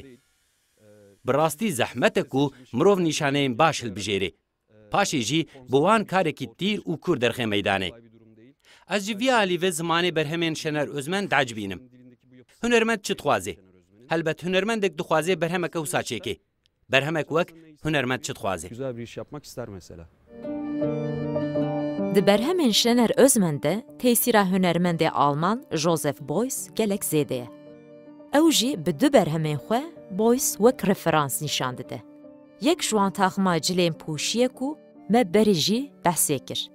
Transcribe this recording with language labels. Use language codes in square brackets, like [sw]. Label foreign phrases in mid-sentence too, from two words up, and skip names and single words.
[ku] Bi rastî zehmet e ku mirov nîşaneyên baş hilbijêre. Paşê jî bi wan karekî tîr û kur derxê meydanê. Ez ji vî alî ve zimanê berhemên Şener Özmen dacibînim. Hunermend çi dixwaze? Helbet hunermendek dixwaze berhemeke wisa çêke. Berhemek wek hunermend çi dixwaze? [tr] Güzel bir iş yapmak ister mesela. [ku] Di berhemên Şener Özmen de tesîra hunermendê Alman Joseph Beuys gelek zêde ye. Ew jî bi du berhemên xwe Beuys wek referans nîşan dide. Yek ji wan taxima cilên pûşiye ku me berê jî behsê kir.